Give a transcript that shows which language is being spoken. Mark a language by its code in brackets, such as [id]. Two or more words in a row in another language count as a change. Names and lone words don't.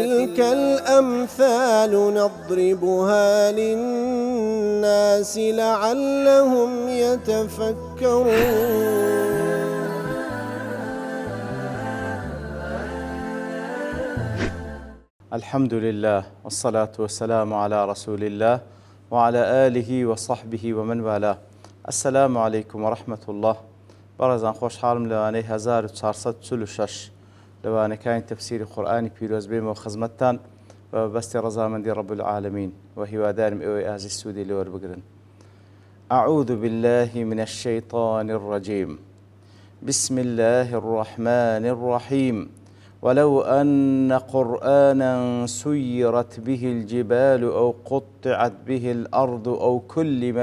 [ar] وتلك الأمثال نضربها للناس لعلهم يتفكرون. الحمد لله والصلاة والسلام على رسول الله وعلى آله وصحبه ومن والاه. السلام عليكم ورحمة الله. [ckb] بەڕێزان خۆشحاڵم لەوانەی 1446 لەوانەکانی تەفسیری قورئانی پیرۆز بێمەوە خزمەتتان بە بەستی ڕەزامەندی [ar] رب العالمین [ckb] و هیوادارم ئێوەی ئازیز سوودی لێوەربگرن. [ar] أعوذ بالله من الشيطان الرجيم. بسم الله الرحمن الرحيم. ولو أن قرآنا سيرت به الجبال أو قطعت به الأرض أو كلم